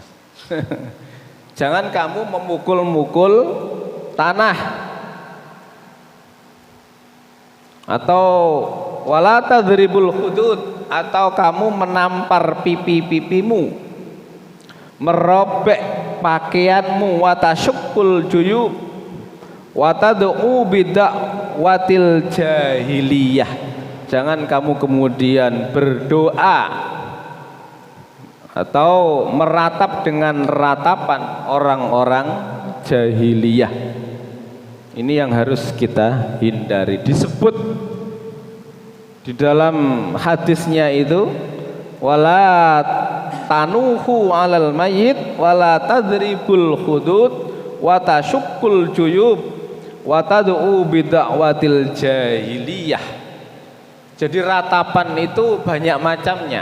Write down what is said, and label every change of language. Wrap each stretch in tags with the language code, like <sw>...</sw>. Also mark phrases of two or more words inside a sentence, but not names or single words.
<id>Jangan kamu memukul-mukul tanah. Atau</id> <ar>ولا تضربوا الخدود,</ar> <id>atau kamu menampar pipi-pipimu, merobek pakaianmu,</id> <ar>وتشقوا الجيوب وتدعوا بدعوى الجاهلية.</ar> <id>Jangan kamu kemudian berdoa atau meratap dengan ratapan orang-orang jahiliyah. Ini yang harus kita hindari. Disebut di dalam hadisnya itu,</id> <ar>ولا تنوحوا على الميت ولا تضربوا الخدود وتشقوا الجيوب وتدعوا بدعوى الجاهلية.</ar> <id>Jadi ratapan itu banyak macamnya.</id>